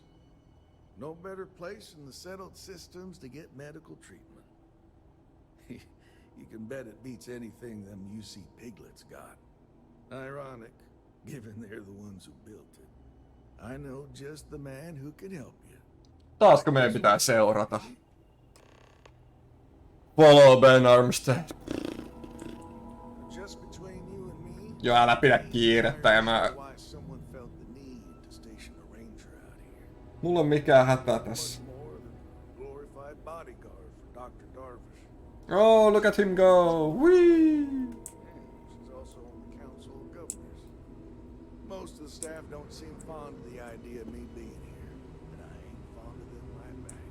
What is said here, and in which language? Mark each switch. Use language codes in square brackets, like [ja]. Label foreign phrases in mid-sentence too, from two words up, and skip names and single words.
[en] No better place in the settled systems to get medical treatment. You can bet it beats anything them UC piglets got. Ironic, given they're the ones who built it. I know just the man who can help you. [fi] Taasko meidän pitää seurata? [en] Follow Ben Armistead. Just between you and me. [fi] Joo, älä pidä kiirettä ja mä... Mulla on mikään hätä tässä. [en] Oh, look at him go! Whee! She's also on the Council of Governors. Most of the staff don't seem fond of the idea of me being here, and I ain't fond of them right back.